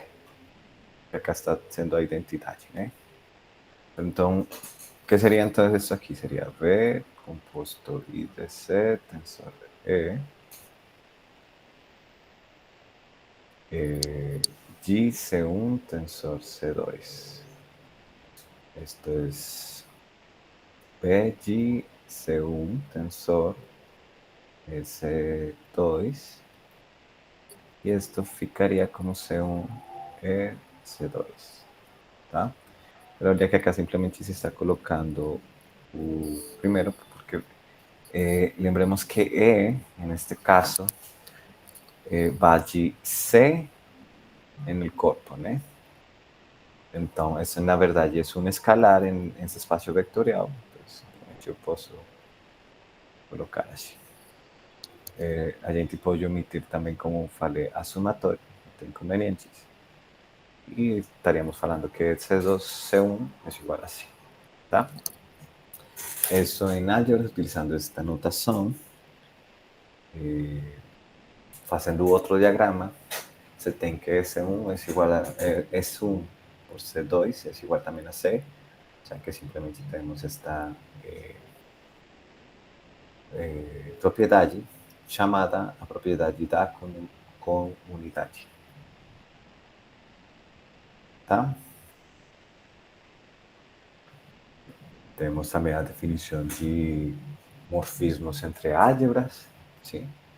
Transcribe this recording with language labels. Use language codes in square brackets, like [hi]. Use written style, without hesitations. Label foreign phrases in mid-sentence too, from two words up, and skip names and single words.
[pt] Que acá está sendo a identidade, né? Então, o que seria então isso aqui? Seria V composto I de C tensor GC1 tensor C2. [es] Esto es BGC1 tensor C2. Y esto ficaría como C1 e C2. [pt] ¿Tá? [es] Pero ya que acá simplemente se está colocando o primero, porque lembremos que E, en este caso, va de C en el corpo, ¿no? [pt] Então, isso na verdade é um escalar em esse espaço vectorial. Então, simplesmente eu posso colocar assim. A gente pode omitir também, como falei, a somatória, não tem inconvenientes. E estaríamos falando que C2, C1 é igual a assim, tá? Isso em álgebra, utilizando esta notação, fazendo outro diagrama, você tem que C1 é igual a S1 por C2 é igual também a C, [es] o sea que simplemente [pt] temos esta propriedade chamada a propriedade da comunidade. Tá? Temos também a definição de morfismos entre álgebras, sim?